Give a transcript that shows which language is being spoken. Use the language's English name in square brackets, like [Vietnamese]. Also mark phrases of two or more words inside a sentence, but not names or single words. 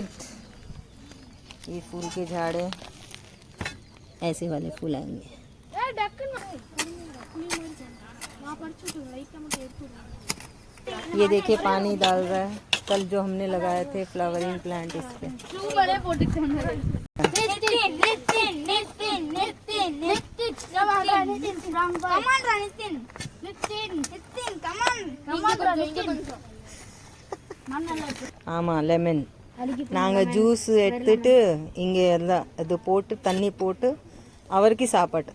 [Hindi] ये फूल के झाड़ है, ऐसे वाले फूल आएंगे। ये देखिए पानी डाल रहा है। कल जो हमने लगाए थे [English] flowering plant [Hindi] इस पे। [Tamil] ஆமா லெமன். நாங்கள் ஜூஸ் எடுத்துட்டு இங்கே எல்லாம் இது போட்டு தண்ணி போட்டு அவருக்கு சாப்பாடு.